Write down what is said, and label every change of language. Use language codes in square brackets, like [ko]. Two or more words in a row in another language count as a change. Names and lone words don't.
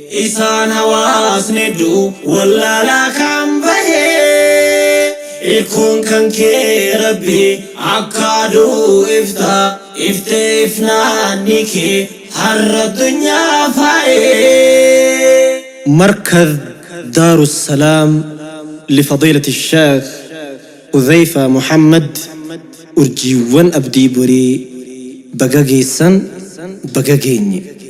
[om] Isaan hawaasni du wallaalaa kan bahe. Ilkuun kan kee Rabbi akka aduu ifta. Iftee ifnaanni kee har'a addunyaa faa'e. [ar] مركز دار السلام لفضيلة الشيخ حذيفة محمد. [om] Urjiiwwan abdii borii baga geessan, baga geenye.